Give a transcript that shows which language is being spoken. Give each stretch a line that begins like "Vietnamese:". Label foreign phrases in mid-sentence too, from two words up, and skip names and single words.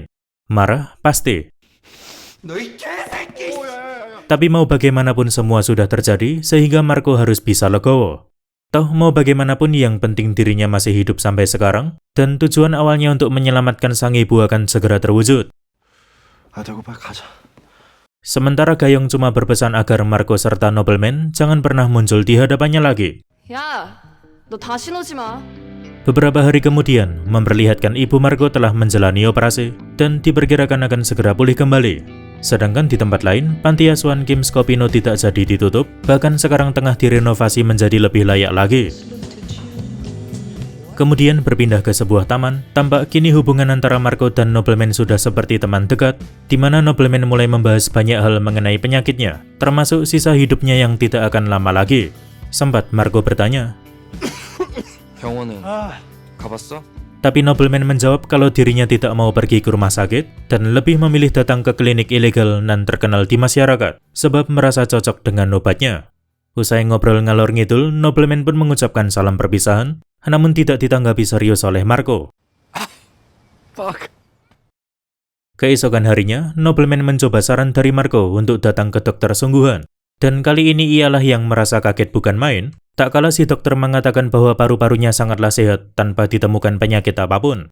Indonesian: Marah? Pasti. Tapi mau bagaimanapun semua sudah terjadi, sehingga Marco harus bisa legowo. Toh mau bagaimanapun yang penting dirinya masih hidup sampai sekarang, dan tujuan awalnya untuk menyelamatkan sang ibu akan segera terwujud.
Korean: 아자고 빨리 가자.
Indonesian: Sementara Gayong cuma berpesan agar Marco serta Nobleman jangan pernah muncul di hadapannya lagi.
Korean: 야, 너 다시 오지 마.
Indonesian: Beberapa hari kemudian, memperlihatkan ibu Marco telah menjalani operasi dan diperkirakan akan segera pulih kembali. Sedangkan di tempat lain, panti asuhan Kim's Kopino tidak jadi ditutup, bahkan sekarang tengah direnovasi menjadi lebih layak lagi. Kemudian berpindah ke sebuah taman, tampak kini hubungan antara Marco dan nobleman sudah seperti teman dekat, di mana nobleman mulai membahas banyak hal mengenai penyakitnya, termasuk sisa hidupnya yang tidak akan lama lagi. Sempat Marco bertanya,
Korean: 병원은 가봤어?
Indonesian: tapi nobleman menjawab kalau dirinya tidak mau pergi ke rumah sakit dan lebih memilih datang ke klinik ilegal nan terkenal di masyarakat, sebab merasa cocok dengan obatnya. Usai ngobrol
Javanese: ngalor ngidul,
Indonesian: nobleman pun mengucapkan salam perpisahan, namun tidak ditanggapi serius oleh Marco. Fuck. Keesokan harinya, nobleman mencoba saran dari Marco untuk datang ke dokter sungguhan. Dan kali ini ialah yang merasa kaget bukan main, tak kala si dokter mengatakan bahwa paru-parunya sangatlah sehat tanpa ditemukan penyakit apapun.